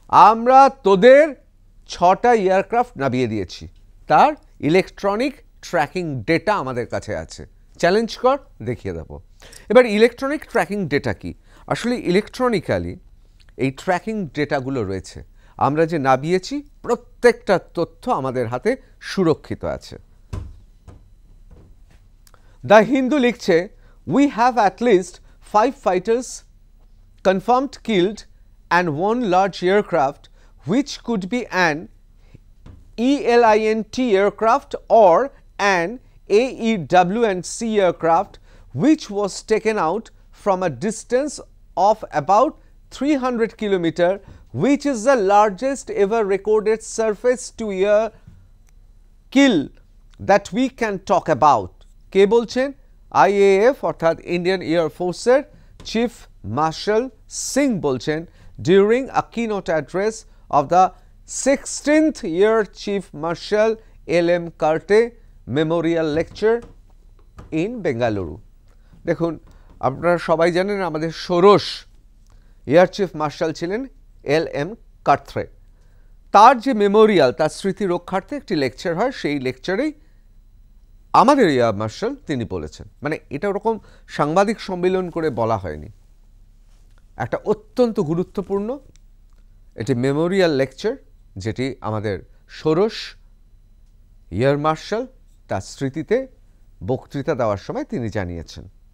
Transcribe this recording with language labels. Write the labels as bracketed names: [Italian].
[Bangla] আমরা তোদের 6টা এয়ারক্রাফট নামিয়ে দিয়েছি, তার ইলেকট্রনিক ট্র্যাকিং ডেটা আমাদের কাছে আছে, চ্যালেঞ্জ কর, দেখিয়ে দেব। এবার ইলেকট্রনিক ট্র্যাকিং ডেটা কি? আসলে ইলেকট্রনিক্যালি এই ট্র্যাকিং ডেটাগুলো রয়েছে। আমরা যে নামিয়েছি প্রত্যেকটা তথ্য আমাদের হাতে সুরক্ষিত আছে। দ্য হিন্দু লিখছে, [English] we have at least 5 fighters confirmed killed and 1 large aircraft which could be an ELINT aircraft or an AEW&C aircraft which was taken out from a distance of about 300 kilometers, which is the largest ever recorded surface-to-air kill that we can talk about. [Bangla] কে বলছেন? IAF অর্থাৎ Indian air ফোর্সের chief marshal Singh বলছেন [English] during a keynote address of the 16th Air Chief Marshal LM Karte Memorial Lecture in Bengaluru. দেখুন, [Bangla] আপনারা সবাই জানেন আমাদের ষোড়শ এয়ার চিফ মার্শাল ছিলেন LM কার্থ্রে। তার যে মেমোরিয়াল, তার স্মৃতি রক্ষার্থে একটি লেকচার হয়, সেই লেকচারেই আমাদের এয়ার মার্শাল তিনি বলেছেন, মানে এটা ওরকম সাংবাদিক সম্মেলন করে বলা হয়নি, একটা অত্যন্ত গুরুত্বপূর্ণ এটি মেমোরিয়াল লেকচার যেটি আমাদের ষোড়শ এয়ার মার্শাল তার স্মৃতিতে বক্তৃতা দেওয়ার সময় তিনি জানিয়েছেন।